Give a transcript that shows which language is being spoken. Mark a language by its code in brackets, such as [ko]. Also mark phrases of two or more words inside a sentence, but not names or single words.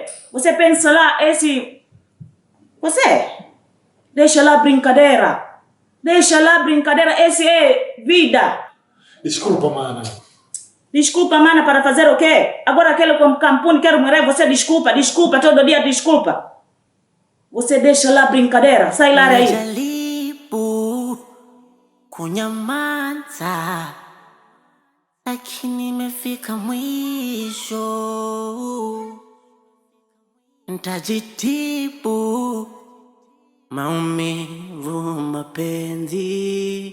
[pt] Você pensa lá esse você deixa lá brincadeira. Deixa lá brincadeira, esse é vida. Desculpa, mana. Desculpa, mana, para fazer o quê? Agora aquele kampuni quero morrer, você desculpa, todo dia desculpa. Você deixa lá brincadeira, sai lá daí. [sw] Najaribu kunyamaza, lakini imefika mwisho. Nitajitibu maumivu mapenzi.